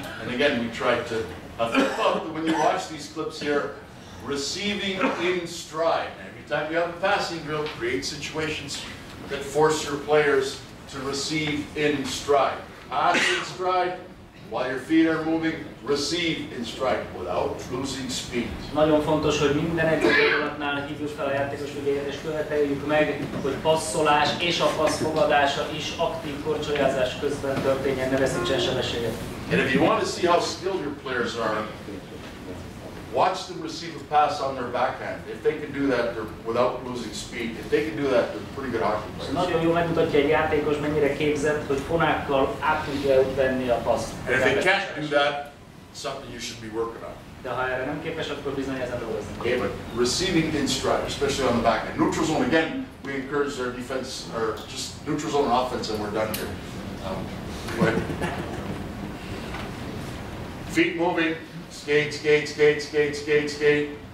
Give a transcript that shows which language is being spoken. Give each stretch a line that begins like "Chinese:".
English: And again, we tried to. I thought that when you watch these clips here, receiving in stride. Every time you have a passing drill, create situations that force your players to receive in stride. Pass in stride, while your feet are moving, receive in stride without losing speed.
Hungarian: Nagyon fontos, hogy minden edzőgyakorlatnál hívjuk fel a játékos figyelmet és követeljük meg, hogy passzolás és a passz fogadása is aktív korcsolyázás közben történjen, ne veszítsen sebességet.
English: And if you want to see how skilled your players are, watch them receive a pass on their backhand. If they can do that without losing speed, if they can do that, they're pretty good hockey players.
Hungarian: Nagyon jól megmutatja egy játékos, mennyire képzett, hogy fonákkal át tudja venni a paszt.
English: And if they can't do that, something you should be working on.
Hungarian: De ha erre nem képes, akkor bizony ezen dolgozni.
English: Okay, but receiving in stride, especially on the backhand. Neutral zone, again, we encourage our defense, or just neutral zone and offense, and we're done here. Go ahead. Feet moving. Skate, skate, skate, skate, skate, skate.